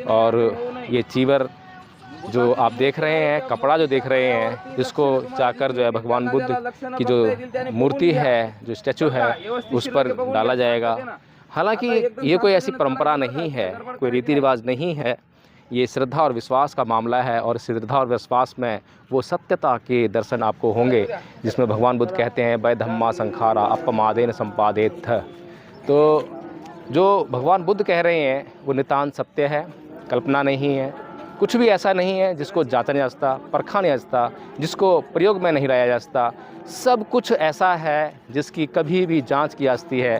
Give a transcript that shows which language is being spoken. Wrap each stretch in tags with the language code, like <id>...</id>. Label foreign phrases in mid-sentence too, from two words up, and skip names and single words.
<hi>और ये चीवर जो आप देख रहे हैं, कपड़ा जो देख रहे हैं, इसको जाकर जो है भगवान बुद्ध की जो मूर्ति है, जो स्टैचू है, उस पर डाला जाएगा। हालांकि ये कोई ऐसी परंपरा नहीं है, कोई रीति रिवाज नहीं है, ये श्रद्धा और विश्वास का मामला है। और श्रद्धा और विश्वास में वो सत्यता के दर्शन आपको होंगे जिसमें भगवान बुद्ध कहते हैं</hi> <pi>वैधम्मा संखारा अपमादेन संपादेत।</pi> <hi>तो जो भगवान बुद्ध कह रहे हैं वो नितांत सत्य है, कल्पना नहीं है। कुछ भी ऐसा नहीं है जिसको जांचा नहीं जा सकता, परखा नहीं जा सकता, जिसको प्रयोग में नहीं लाया जा सकता। सब कुछ ऐसा है जिसकी कभी भी जांच की जा सकती है।</hi>